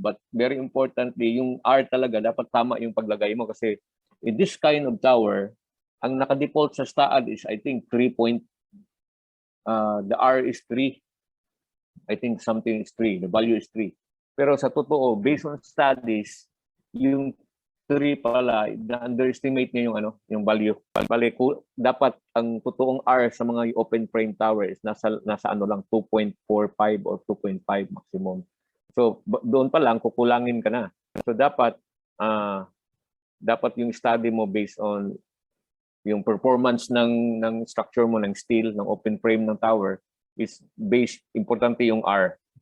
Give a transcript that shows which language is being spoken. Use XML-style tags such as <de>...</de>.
<en>But very importantly,</en> <tl>yung R talaga, dapat tama yung paglagay mo kasi</tl> <en>in this kind of tower,</en> <tl>ang naka-default sa</tl> <en>STAAD is I think 3. The R is 3. I think something is 3. The value is 3.</en> <tl>Pero sa totoo,</tl> <en>based on studies, yung</en> <tl>history pala, na-underestimate niya yung yung value. Bale, dapat ang totoong R sa mga open frame tower is nasa ano lang 2.45 or 2.5 maximum. So doon pa lang kukulangin ka na. So dapat dapat yung study mo based on yung performance ng structure mo ng steel, ng open frame ng tower is based, importante yung R.</tl>